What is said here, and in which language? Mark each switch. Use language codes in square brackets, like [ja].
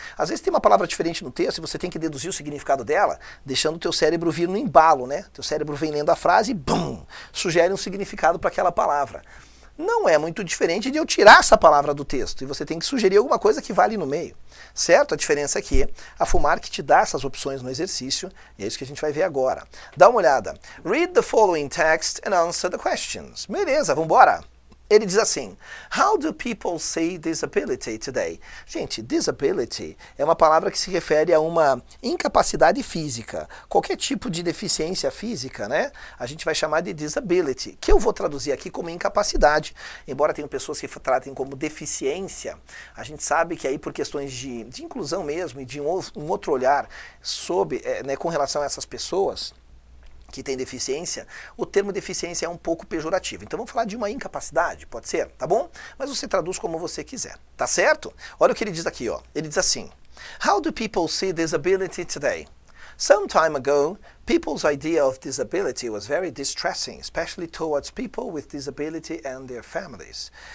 [pt] Às vezes tem uma palavra diferente no texto e você tem que deduzir o significado dela, deixando o teu cérebro vir no embalo, né? Teu cérebro vem lendo a frase e bum, sugere um significado para aquela palavra. Não é muito diferente de eu tirar essa palavra do texto e você tem que sugerir alguma coisa que vale no meio, certo? A diferença é que a Fumark te dá essas opções no exercício e é isso que a gente vai ver agora. Dá uma olhada. [en] Read the following text and answer the questions. [pt] Beleza, vamos embora? Ele diz assim, [en] how do people say disability today? [pt] Gente, disability é uma palavra que se refere a uma incapacidade física. Qualquer tipo de deficiência física, né? A gente vai chamar de disability, que eu vou traduzir aqui como incapacidade. Embora tenham pessoas que tratem como deficiência, a gente sabe que aí por questões de inclusão mesmo e de um outro olhar sobre, né, com relação a essas pessoas que tem deficiência, o termo deficiência é um pouco pejorativo. Então vamos falar de uma incapacidade, pode ser? Tá bom? Mas você traduz como você quiser, tá certo? Olha o que ele diz aqui, ó. Ele diz assim, [en] how do people see disability today? Some time ago, people's idea of disability was very distressing, especially towards people with disability and their families.